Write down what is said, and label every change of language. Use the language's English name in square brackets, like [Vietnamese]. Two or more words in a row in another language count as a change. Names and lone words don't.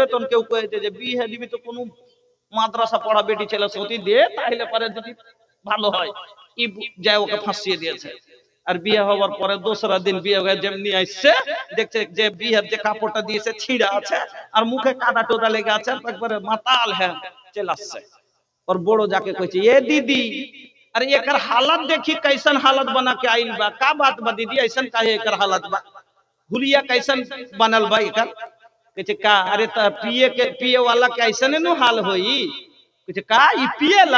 [Bangla] তখন কেউ কয়েছে যে বিয়ে দিবি তো কোনো মাদ্রাসা পড়া বেটি ছেলে সতী দিয়ে, তাহলে পরে যদি ভালো হয়। ই যায় ওকে ফাঁসিয়ে দিয়েছে। আর বিয়ে হওয়ার পরে দোসরা দিন বিয়ে হয়ে যেমনি আসছে, দেখছে যে বিয়ের যে কাপড়টা দিয়েছে ছিঁড়া আছে, আর মুখে কাদা টোদা লেগে আছে, একবারে মাতাল হ্যাঁ চলে আসছে। [Bhojpuri] और बड़ो जाके कहे ये दीदी, अरे एकर हालत देखी कैसन हालत बना के आइल बा, का बात बा दीदी, ऐसन काहे एकर हालत बा, हुलिया कैसन बनल बा एकर? कहे का अरे त पिए वाला के ऐसन नु हाल होई? कहे का ई पिएला?